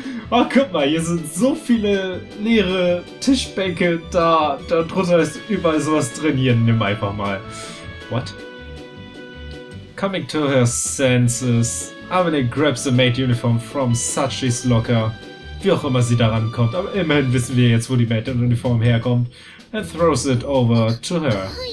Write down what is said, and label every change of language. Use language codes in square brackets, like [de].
[de] Oh, guck mal, hier sind so viele leere Tischbänke, da drunter ist überall sowas drin. Hier, nimm einfach mal. What? [en] Coming to her senses, Amine grabs the maid uniform from Sachi's locker. [de] Wie auch immer sie daran kommt, aber immerhin wissen wir jetzt, wo die Maid-Uniform herkommt. [en] And throws it over to her.